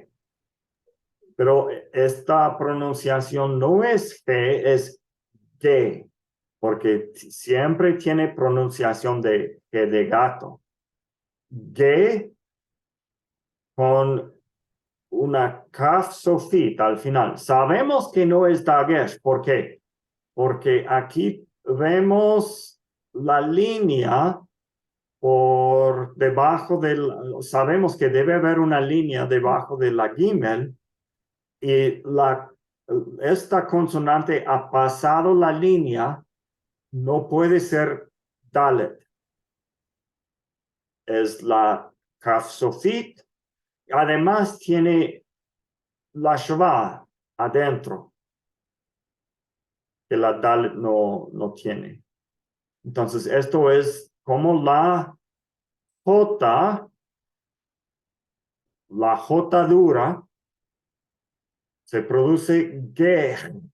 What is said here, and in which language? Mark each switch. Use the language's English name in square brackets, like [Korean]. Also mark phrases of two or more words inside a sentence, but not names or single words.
[Spanish] Pero esta pronunciación no es G, es G, porque siempre tiene pronunciación de G de gato. G con una [Hebrew] כף סופית [Spanish] al final. Sabemos que no es dagesh. ¿Por qué? Porque aquí vemos la línea por debajo del... Sabemos que debe haber una línea debajo de la gimel y esta consonante ha pasado la línea, no puede ser dalet. Es la [Hebrew] כף סופית. [Spanish] Además tiene la shva adentro, que la dalet no tiene. Entonces, esto es como la J dura, se produce gej.